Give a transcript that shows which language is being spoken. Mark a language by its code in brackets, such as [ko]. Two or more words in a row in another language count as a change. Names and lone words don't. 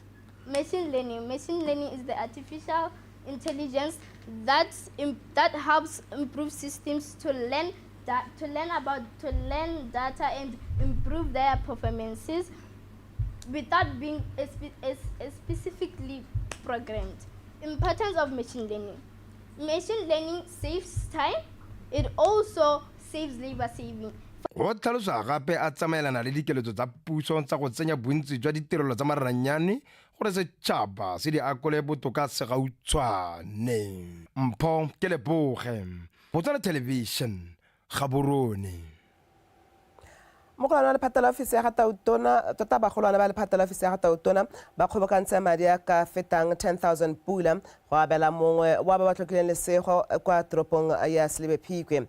[en] Machine learning is the artificial intelligence that helps improve systems to learn data and improve their performances without being specifically programmed. Importance of machine learning. Machine learning saves time. It also saves labor saving. [tn] Go tlhalosa gape a tsamaelana le dikeletso tsa puso tsa go tsenya bontsi jwa ditirelo tsa maranyane gore setšhaba se di akole botoka segautshwane. Mpho ke Leboge, Botswana Television, Gaborone. Mogolwana le phatela ofisi ya Gatautona tota bagolwana ba le phatela ofisi ya Gatautona ba kgobokantse madi a ka fetang 10,000 pula go abela mongwe wa ba ba tlhokileng lesego kwa toropong ya Selebephikwe.